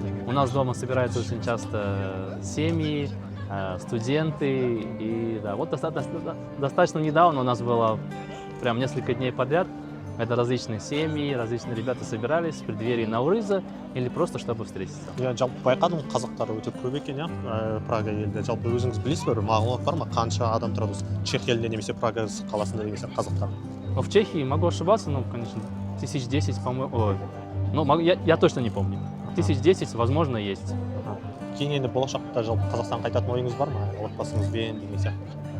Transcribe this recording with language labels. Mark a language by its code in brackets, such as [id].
[ru] У нас дома собираются очень часто семьи, студенты. И да, вот достаточно недавно у нас было прям несколько дней подряд. Это различные семьи, различные ребята собирались в преддверии Наурыза или просто чтобы встретиться. [kk] Я жалпы байқадым, қазақтар өте көп екен, Прага елде. Жалпы өзіңіз білесіз бе, мағлұмат бар ма? Қанша адам тұрады Чех елінде немесе Прага қаласында немесе қазақтар? [ru] В Чехии могу ошибаться, ну, конечно, 1010, по-моему. Ну, я точно не помню. 1010, возможно, есть. [kk] Кейін енді болашақта жалпы Қазақстан қайтатын ойыңыз бар ма? Отбасыңызбен деген сияқты.